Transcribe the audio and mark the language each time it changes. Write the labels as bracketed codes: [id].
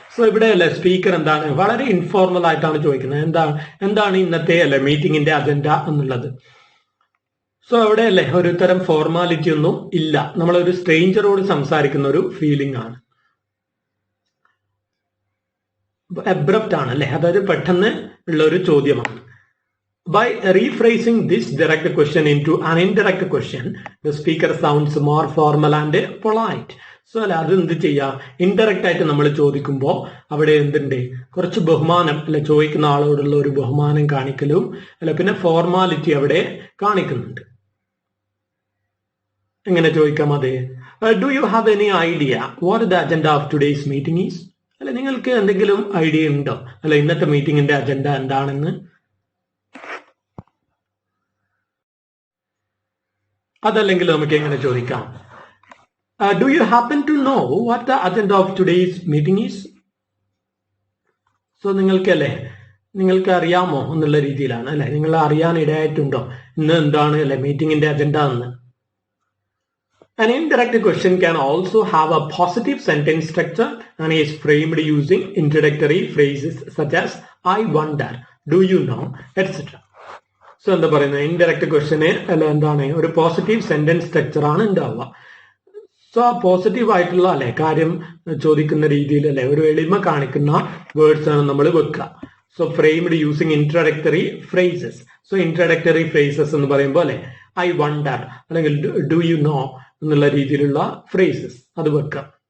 [ml] So ഇവിടെ അല്ലെ speaker എന്താണ് വളരെ ഇൻഫോർമൽ ആയിട്ടാണ് ചോദിക്കുന്നത്, എന്താണ് ഇന്നത്തെ അല്ലെ മീറ്റിംഗിന്റെ അജണ്ട എന്നുള്ളത്. സോ അവിടെ അല്ലേ ഒരു തരം ഫോർമാലിറ്റി ഒന്നും ഇല്ല, നമ്മളൊരു സ്ട്രേഞ്ചറോട് സംസാരിക്കുന്ന ഒരു ഫീലിംഗ് ആണ്. അബ്രപ്റ്റ് ആണ് അല്ലെ, അതായത് പെട്ടെന്ന് ഉള്ള ഒരു ചോദ്യമാണ്. [en] By rephrasing this direct question into an indirect question, the speaker sounds more formal and polite. [ml] So അല്ല അത് എന്ത് ചെയ്യാ, ഇൻഡയറക്റ്റ് ആയിട്ട് നമ്മൾ ചോദിക്കുമ്പോൾ അവിടെ എന്തുണ്ട്, കുറച്ച് ബഹുമാനം അല്ലെ, ചോദിക്കുന്ന ആളോടുള്ള ഒരു ബഹുമാനം കാണിക്കലും അല്ല, പിന്നെ ഫോർമാലിറ്റി അവിടെ കാണിക്കുന്നുണ്ട്. എങ്ങനെ ചോദിക്കാം അത്, [en] Do you have any idea what the agenda of today's meeting is? [ml] അല്ലെ, നിങ്ങൾക്ക് എന്തെങ്കിലും ഐഡിയ ഉണ്ടോ അല്ലെ ഇന്നത്തെ മീറ്റിംഗിന്റെ അജണ്ട എന്താണെന്ന്? അതല്ലെങ്കിൽ നമുക്ക് എങ്ങനെ ചോദിക്കാം, [en] Do you happen to know what the agenda of today's meeting is? [ml] So നിങ്ങൾക്ക് അറിയാമോ എന്നുള്ള രീതിയിലാണ് അല്ലെ, നിങ്ങൾ അറിയാൻ ഇടയായിട്ടുണ്ടോ ഇന്ന് എന്താണ് അല്ലെ മീറ്റിംഗിന്റെ അജണ്ട എന്ന്? [en] An indirect question can also have a positive sentence structure and is framed using introductory phrases such as I wonder, do you know, etc. [ml] So എന്താ പറയുന്നത്, ഇൻഡയറക്റ്റ് ക്വസ്റ്റ്യന് അല്ല എന്താണ് ഒരു പോസിറ്റീവ് സെന്റൻസ് സ്ട്രക്ചർ ആണ് ഉണ്ടാവുക. So ആ positive ആയിട്ടുള്ള അല്ലെ കാര്യം ചോദിക്കുന്ന രീതിയിൽ അല്ലെ ഒരു എളിമ കാണിക്കുന്ന വേർഡ്സ് ആണ് നമ്മൾ വെക്കുക. [en] So framed using introductory phrases. So introductory phrases [ml] എന്ന് പറയുമ്പോൾ അല്ലെ [en] I wonder അല്ലെങ്കിൽ do you know [ml] എന്നുള്ള രീതിയിലുള്ള [en] Phrases അത് വെക്കുക.